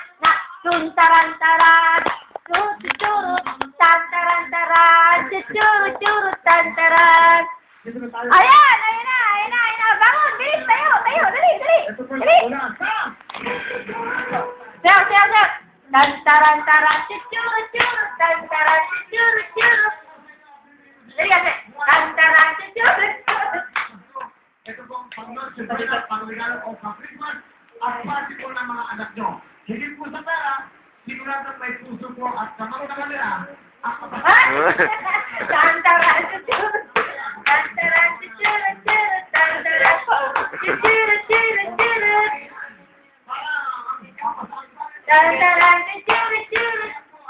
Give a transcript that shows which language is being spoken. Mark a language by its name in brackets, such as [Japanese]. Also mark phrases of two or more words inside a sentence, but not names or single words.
[Filipino] Tuntaran-taran, tututuru, tantaran-taran, tuturu-turu, tantaran. Ayan na. Bangon, bilis, tayo, dali. Sayaw. Tantaran-taran, tuturu-turu, tantaran, tuturu-turu. Dali kasi. Tantaran, tuturu-turu. Ito pong pang-nurse, pang-regalo o pang-Christmas at party po ng mga anak nyo. Hindi po sa pera, sigurado may puso po at sa mga kanila. Tantaran, tuturu. Tantaran, tuturu-turu, tantaran, tuturu-turu-turu. Tantaran, tuturu-turu.